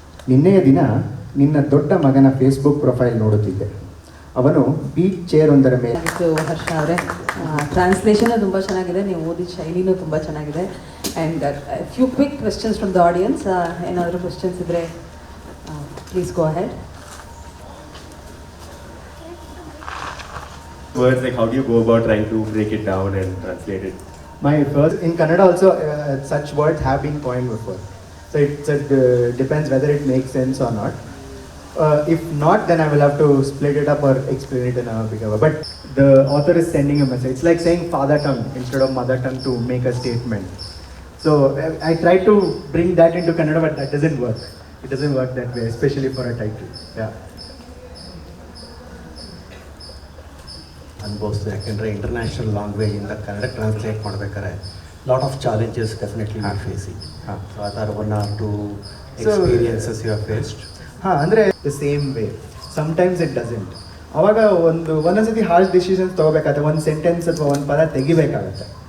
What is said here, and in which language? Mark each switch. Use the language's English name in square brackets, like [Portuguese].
[Kannada] ನಿನ್ನೆಯ ದಿನ ನಿನ್ನ ದೊಡ್ಡ ಮಗನ ಫೇಸ್ಬುಕ್ ಪ್ರೊಫೈಲ್ ನೋಡುತ್ತಿದ್ದೆ. ಅವನು ಬೀಚ್ ಚೇರ್ ಒಂದರ ಮೇಲೆ. ಹರ್ಷ ಅವರೇ, ಟ್ರಾನ್ಸ್ಲೇಷನ್ ತುಂಬ ಚೆನ್ನಾಗಿದೆ, ನೀವು ಓದಿದ ಶೈಲಿನೂ ತುಂಬ ಚೆನ್ನಾಗಿದೆ. [English] And few quick questions from the audience. [Kannada] ಏನಾದರೂ ಕ್ವೆಶನ್ಸ್ ಇದ್ದರೆ [English] Please go ahead. Words, like how do you go about trying to break it down and translate it? My first, in Kannada also, such words have been coined before. So it depends whether it makes sense or not. If not, then I will have to split it up or explain it in a bigger way. But the author is sending a message. It's like saying father tongue instead of mother tongue to make a statement. So I try to bring that into Kannada, but that doesn't work. It doesn't work that way, especially for a title. Yeah. [Kannada] ಅನ್ಭವಿಸ್ತು. ಯಾಕೆಂದರೆ [English] international ಲ್ಯಾಂಗ್ವೇಜಿಂದ Kannada translate [Kannada] ಮಾಡಬೇಕಾದ್ರೆ [English] Lot of challenges definitely we facing. So [Kannada] ಆ ಥರ [English] 1 or 2 experiences you have faced. ಅಂದರೆ the same way sometimes it doesn't. [Kannada] ಅವಾಗ ಒಂದೊಂದ್ಸತಿ harsh decisions ತೊಗೋಬೇಕಾಗುತ್ತೆ. ಒಂದು sentence ಅಥವಾ ಒಂದು ಪದ ತೆಗಿಬೇಕಾಗತ್ತೆ.